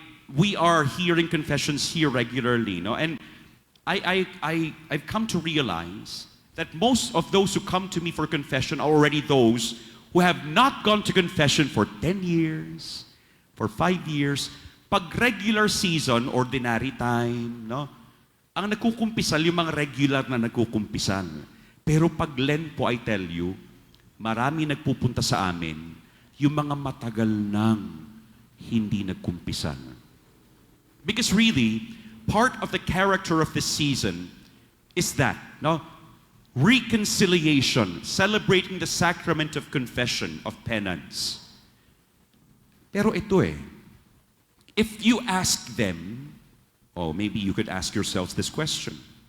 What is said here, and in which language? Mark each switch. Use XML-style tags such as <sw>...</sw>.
<en>We are hearing confessions here regularly, no? And I've come to realize that most of those who come to me for confession are already those who have not gone to confession for 10 years, for 5 years. Pag regular season, ordinary time, no?</en> <tl>Ang nagkukumpisal, yung mga regular na nagkukumpisal. Pero pag Lent po,</tl> <en>I tell you,</en> <tl>marami nagpupunta sa amin, yung mga matagal nang hindi nagkumpisal.</tl> <en>Because really, part of the character of this season is that, no? Reconciliation, celebrating the sacrament of confession, of penance.</en> <tl>Pero ito</tl> <en>if you ask them, maybe you could ask yourselves this question.</en>